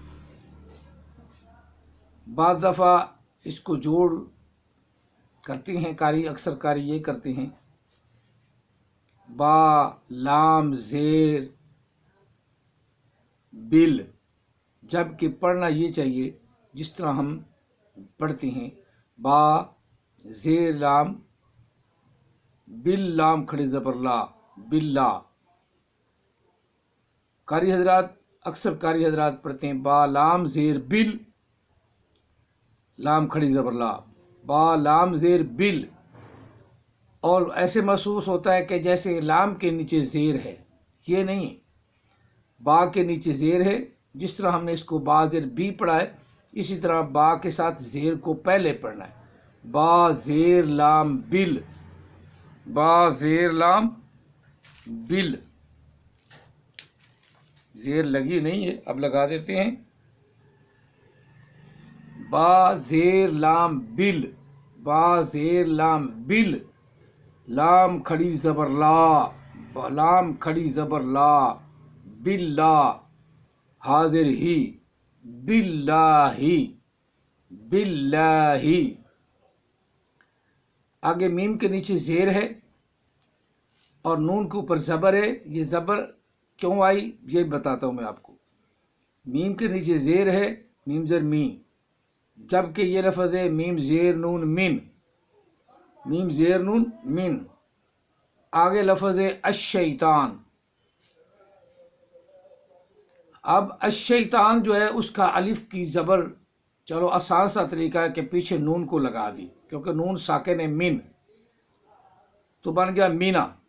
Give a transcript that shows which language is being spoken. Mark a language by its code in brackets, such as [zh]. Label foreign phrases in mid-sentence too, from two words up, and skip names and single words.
[ur] باز دفعہ اس کو جوڑ کرتے ہیں قاری، اکثر قاری یہ کرتے ہیں با لام زیر بل، جبکہ پڑھنا یہ چاہیے جس طرح ہم پڑھتے ہیں با زیر لام، بل لام کھڑی زبر لا، بلا۔ قاری حضرات، اکثر قاری حضرات پڑھتے ہیں با لام زیر بل، لام کھڑی زبر لا، با لام زیر بل، اور ایسے محسوس ہوتا ہے کہ جیسے لام کے نیچے زیر ہے، یہ نہیں، با کے نیچے زیر ہے۔ جس طرح ہم نے اس کو با زیر بی پڑھا ہے، اسی طرح با کے ساتھ زیر کو پہلے پڑھنا ہے، با زیر لام بل، با زیر لام بل، زیر لگی نہیں ہے، اب لگا دیتے ہیں، با زیر لام بل، با زیر لام بل، لام کھڑی زبر لا، لام کھڑی زبر لا، بلا، حاضر ہی، باللہ، باللہ۔ آگے میم کے نیچے زیر ہے اور نون کے اوپر زبر ہے۔ یہ زبر کیوں آئی یہ بتاتا ہوں میں آپ کو۔ میم کے نیچے زیر ہے، میم زیر می، جبکہ یہ لفظ ہے میم زیر نون من، میم زیر نون من۔ آگے لفظ ہے الشیطان۔ اب الشیطان جو ہے اس کا الف کی زبر، چلو آسان سا طریقہ ہے کہ پیچھے نون کو لگا دی، کیونکہ نون ساکن ہے من، تو بن گیا مینا۔